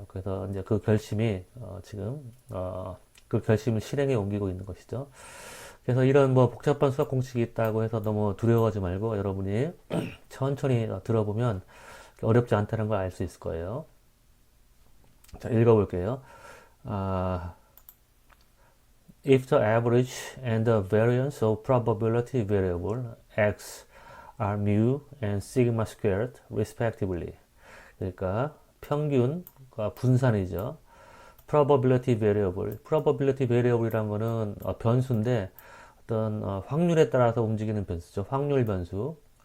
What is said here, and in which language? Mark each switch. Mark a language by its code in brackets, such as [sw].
[ko] 그래서 이제 그 결심이 지금 그 결심을 실행에 옮기고 있는 것이죠. 그래서 이런 뭐 복잡한 수학 공식이 있다고 해서 너무 두려워하지 말고 여러분이 천천히 들어보면 어렵지 않다는 걸 알 수 있을 거예요. 자, 읽어볼게요. [en] 아, if the average and the variance of probability variable x are mu and sigma squared respectively. [ko] 그러니까 평균과 분산이죠. [en] probability variable. [ko] probability variable이란 거는 변수인데 어떤 확률에 따라서 움직이는 변수죠. 확률 변수.